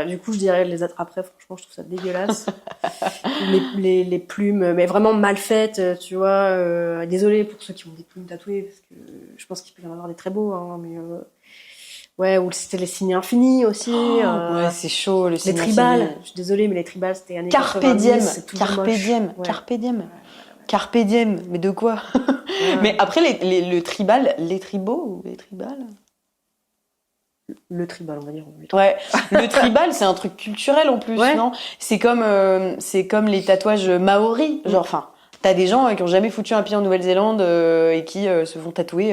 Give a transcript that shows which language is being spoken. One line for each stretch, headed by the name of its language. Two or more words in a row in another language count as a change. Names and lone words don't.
French: Du coup, je dirais les attrape-rêves, franchement, je trouve ça dégueulasse. les plumes, mais vraiment mal faites, tu vois. Désolée pour ceux qui ont des plumes tatouées, parce que je pense qu'il peut y en avoir des très beaux, hein, mais ouais, ou c'était les signes infinis aussi. Ouais, c'est chaud, le les signe tribales. infini. Je suis désolée, mais les tribales, c'était années
Latin: Carpe
French: 90,
Latin: diem,
French: c'est toujours
Latin: carpe
French: moche.
Latin: diem,
French: Ouais.
Latin: carpe diem. Carpe diem,
French: mais de quoi? Ouais. Mais après, le tribal, les tribaux ou les tribales? Le tribal, on va dire. Ouais, le tribal, c'est un truc culturel en plus, Ouais. non? C'est comme les tatouages maoris. Genre, enfin, t'as des gens qui ont jamais foutu un pied en Nouvelle-Zélande et qui se font tatouer.